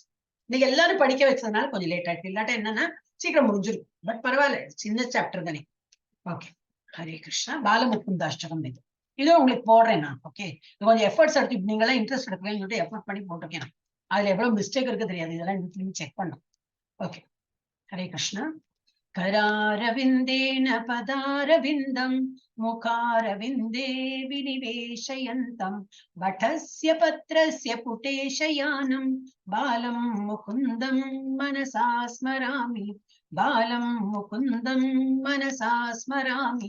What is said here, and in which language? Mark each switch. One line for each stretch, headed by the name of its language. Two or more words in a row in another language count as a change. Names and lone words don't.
Tamil: இன்னைக்கு எல்லாரும் படிக்க வச்சதுனால கொஞ்சம் லேட் ஆயிடுச்சு. இல்லாட்டா என்னன்னா சீக்கிரம் முடிஞ்சிடும். பட் பரவாயில்ல, சின்ன சாப்டர் தானே. ஓகே,
Sanskrit: हरे कृष्णा.
Tamil: பாலமுகுந்தாஷ்டகம் இது. இதுவும் உங்களுக்கு போடுறேன் நான். ஓகே, இது கொஞ்சம் எஃபர்ட்ஸ் எடுத்து நீங்க எல்லாம் இன்ட்ரெஸ்ட் எடுக்கலன்னு சொல்லிட்டு எஃபர்ட் பண்ணி போட்டிருக்கேன். அதுல எவ்வளவு மிஸ்டேக் இருக்கு தெரியாது, இதெல்லாம் செக் பண்ணும்.
Sanskrit: ஓகே, हरे कृष्णा. करारविन्देन पदारविन्दं मुखारविन्दे विनिवेशयन्तं वटस्य पत्रस्य पुटे शयानं बालं मुकुन्दं मनसा स्मरामि, बालं मुकुन्दं मनसा स्मरामि।